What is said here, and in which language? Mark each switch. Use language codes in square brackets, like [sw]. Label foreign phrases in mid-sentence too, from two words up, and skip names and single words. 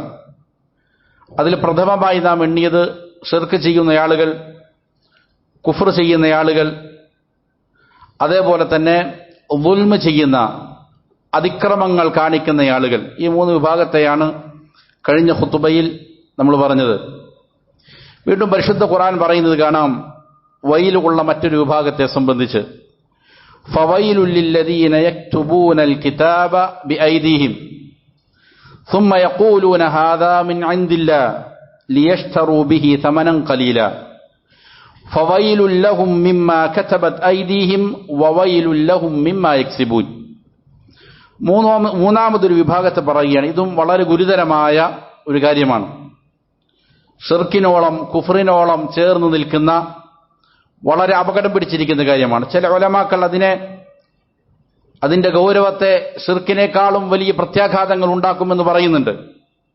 [ml] അതിൽ പ്രഥമമായി നാം എണ്ണിയത് ശിർക്ക് ചെയ്യുന്ന ആളുകൾ, കുഫ്ർ ചെയ്യുന്ന ആളുകൾ, അതേപോലെ തന്നെ ദുൽമ് ചെയ്യുന്ന, അതിക്രമങ്ങൾ കാണിക്കുന്ന ആളുകൾ. ഈ മൂന്ന് വിഭാഗത്തെയാണ് കഴിഞ്ഞ ഖുതുബയിൽ നമ്മൾ പറഞ്ഞത്. വീണ്ടും പരിശുദ്ധ ഖുർആൻ പറയുന്നത് കാണാം വൈലുകൊള്ള മറ്റൊരു വിഭാഗത്തെ സംബന്ധിച്ച്. [ar] فويل للذين يكتبون الكتاب بأيديهم ثم يقولون هذا من عند الله ليشتروا به ثمنا قليلا فويل لهم مما كتبت أيديهم وويل لهم مما يكسبون. [ml] മൂന്നാമതൊരു വിഭാഗത്തെ പറയുകയാണ്. ഇതും വളരെ ഗുരുതരമായ ഒരു കാര്യമാണ്. ഷിർക്കിനോളം കുഫറിനോളം ചേർന്ന് നിൽക്കുന്ന വളരെ അപകടം പിടിച്ചിരിക്കുന്ന കാര്യമാണ്. ചില ഉലമാക്കൾ അതിന്റെ ഗൗരവത്തെ ഷിർക്കിനേക്കാളും വലിയ പ്രത്യാഘാതങ്ങൾ ഉണ്ടാക്കുമെന്ന് പറയുന്നുണ്ട്.